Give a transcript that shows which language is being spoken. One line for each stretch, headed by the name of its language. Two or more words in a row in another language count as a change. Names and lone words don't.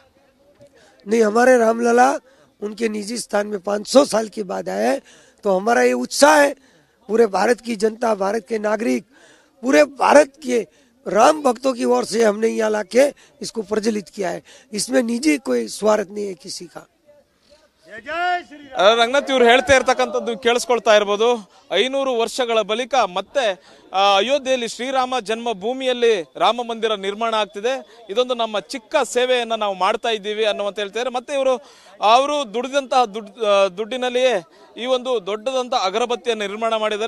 Hindi: नहीं, हमारे रामलला उनके निजी स्थान में 500 साल के बाद आए हैं, तो हमारा ये उत्साह है, पूरे भारत की जनता, भारत के नागरिक, पूरे भारत के राम भक्तों की ओर से हमने यहाँ लाके इसको प्रज्वलित किया है। इसमें निजी कोई स्वार्थ नहीं है किसी का।
Kannada: ರಂಗನಾಥ್ ಇವ್ರು ಹೇಳ್ತಾ ಇರ್ತಕ್ಕಂಥದ್ದು ಕೇಳಿಸ್ಕೊಳ್ತಾ ಇರ್ಬೋದು. 500 ವರ್ಷಗಳ ಬಳಿಕ ಮತ್ತೆ ಅಯೋಧ್ಯೆಯಲ್ಲಿ ಶ್ರೀರಾಮ ಜನ್ಮ ಭೂಮಿಯಲ್ಲಿ ರಾಮ ಮಂದಿರ ನಿರ್ಮಾಣ ಆಗ್ತಿದೆ. ಇದೊಂದು ನಮ್ಮ ಚಿಕ್ಕ ಸೇವೆಯನ್ನ ನಾವು ಮಾಡ್ತಾ ಇದ್ದೀವಿ ಅನ್ನುವಂತ ಹೇಳ್ತಾರೆ. ಮತ್ತೆ ಅವರು ದುಡಿದಂತಹ ದುಡ್ಡಿನಲ್ಲಿಯೇ ಈ ಒಂದು ದೊಡ್ಡದಂತ ಅಗರಬತ್ತಿಯನ್ನು ನಿರ್ಮಾಣ ಮಾಡಿದ್ದಾರೆ.